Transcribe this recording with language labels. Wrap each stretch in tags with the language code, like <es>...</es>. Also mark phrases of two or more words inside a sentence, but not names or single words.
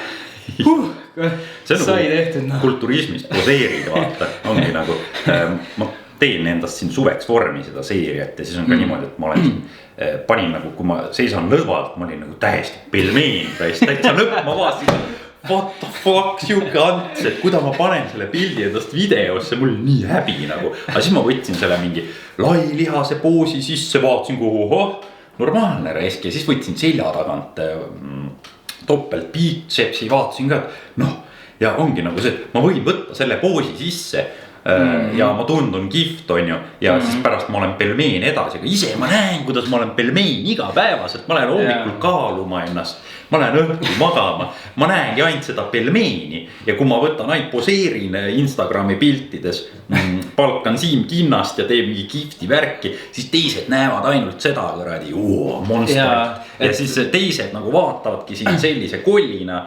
<et>see on nagu kulturismist poseerid, vaata, ongi nagu, ma teen endast siin suveks vormi seda seeriat ja siis on ka niimoodi, et ma olen siin panin nagu, kui ma seisan lõdvalt, ma olin nagu täiesti pelmeen, täitsa lõpp, ma vaatasin,</et> <en>what the fuck,</en> <et>siuke ants, et kuida ma panen selle pildi endast videosse, mul nii häbi nagu. Aga siis ma võtsin selle mingi lai lihase poosi sisse, vaatasin kuhu, normaalne raisk ja siis võtsin selja tagant topelt biitsepsi, vaatasin ka, et noh, ja ongi nagu see, et ma võin võtta selle poosi sisse ja ma tundun kihvt on ju ja siis pärast ma olen pelmeen edasi, aga ise ma näen, kuidas ma olen pelmeen igapäevaselt, ma lähen hommikul kaaluma ennast, ma lähen õhtul magama, ma näengi ainult seda pelmeeni ja kui ma võtan ainult poseerin Instagrami piltides, palkan Siim Kinnast ja teeb mingi kihvti värki, siis teised näevad ainult seda kuradi monsterit ja siis teised nagu vaatavadki siin sellise kollina.</et>